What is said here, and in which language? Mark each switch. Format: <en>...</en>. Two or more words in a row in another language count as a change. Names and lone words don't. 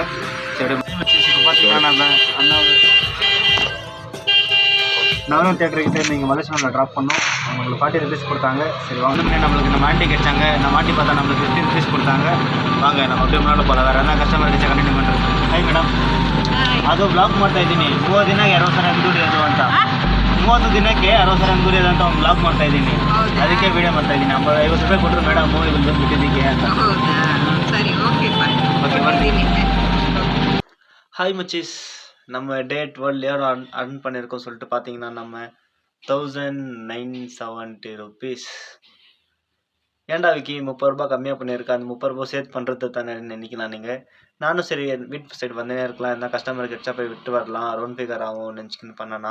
<ta>சரி இப்போ பார்த்தீங்கன்னா நம்ம அண்ணா நவரம் தேட்டர் கிட்ட இருந்து இங்கே மலேசியாவில் ட்ராப் பண்ணோம். அவங்களுக்கு 40 ருபீஸ் கொடுத்தாங்க. சரி வாங்க, நம்மளுக்கு நம்ம ஆண்டி கிடைச்சாங்க. நம்ம ஆண்டி பார்த்தா நம்மளுக்கு 50 ருபீஸ் கொடுத்தாங்க. வாங்க நம்ம அப்படியே முன்னாடி போகலாம். வேறு என்ன கஸ்டமர் கிடைச்சா கண்டினியூ பண்ணுறது.</ta> <en>hi madam,</en> <kn>ಅದು ಬ್ಲಾಗ್ ಮಾಡ್ತಾ ಇದ್ದೀನಿ. 30 ದಿನಕ್ಕೆ 60 ಸಾವಿರ ದುಡಿಯೋದು ಅಂತ, 30 ದಿನಕ್ಕೆ 60 ಸಾವಿರ ದುಡಿಯೋದು ಅಂತ ಒಂದು ಬ್ಲಾಗ್ ಮಾಡ್ತಾ ಇದ್ದೀನಿ. ಅದಕ್ಕೆ ವಿಡಿಯೋ ಮಾಡ್ತಾ ಇದ್ದೀನಿ. 50 ರೂಪಾಯಿ ಕೊಟ್ಟರು ಮೇಡಮ್ ಇಲ್ಲಿ ಬಂದುಬಿಟ್ಟಿದ್ದಕ್ಕೆ ಅಂತ. ಸರಿ, ಓಕೆ ಓಕೆ ಬರ್ತೀನಿ.</kn> <ta>ஹாய் மச்சீஸ், நம்ம டே 12 ஏர் அர்ன் பண்ணியிருக்கோம் சொல்லிட்டு பார்த்தீங்கன்னா நம்ம 1970 ருபீஸ். ஏன்டா விக்கி 30 ரூபா கம்மியாக பண்ணியிருக்கேன், அந்த 30 ரூபா சேர்த்து பண்ணுறது தானே நினைக்கலாம் நீங்கள். நானும் சரி வீட்டு சைடு வந்தே இருக்கலாம், என்ன கஸ்டமருக்கு எச்சா போய் விட்டு வரலாம்,</ta> <en>round figure</en> <ta>ஆகும் நினச்சிக்கின்னு பண்ணனா.</ta>